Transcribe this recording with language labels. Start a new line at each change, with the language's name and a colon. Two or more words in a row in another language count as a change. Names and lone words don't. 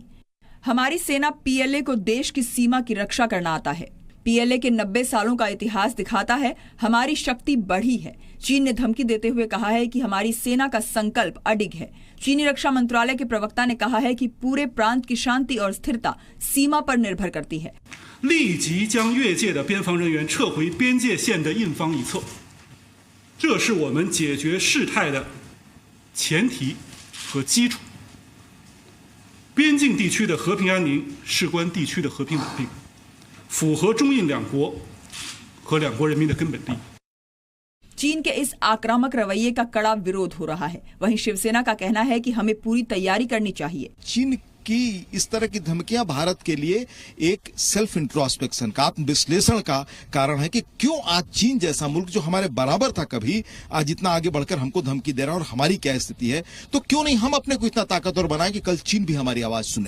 Hindi: हमारी सेना पीएलए को देश की सीमा की रक्षा करना आता है। पीएलए के 90 सालों का इतिहास दिखाता है हमारी शक्ति बढ़ी है। चीन ने धमकी देते हुए कहा है कि हमारी सेना का संकल्प अडिग है। चीनी रक्षा मंत्रालय के प्रवक्ता ने कहा है कि पूरे प्रांत की शांति और स्थिरता सीमा पर निर्भर करती है।
Chinese: 立即将越界的边防人员撤回边界线的印方一侧，这是我们解决事态的前提和基础。边境地区的和平安宁事关地区的和平稳定，符合中印两国和两国人民的根本利益。
Hindi: चीन के इस आक्रामक रवैये का कड़ा विरोध हो रहा है। वहीं शिवसेना का कहना है कि हमें पूरी तैयारी करनी चाहिए। चीन की इस तरह की धमकियां भारत के लिए एक
English: self introspection
Hindi: का, आत्म विश्लेषण का कारण है कि क्यों आज चीन जैसा मुल्क जो हमारे बराबर था कभी, आज इतना आगे बढ़कर हमको धमकी दे रहा है और हमारी क्या स्थिति है, तो क्यों नहीं हम अपने को इतना ताकतवर बनाएं कि कल चीन भी हमारी आवाज सुने।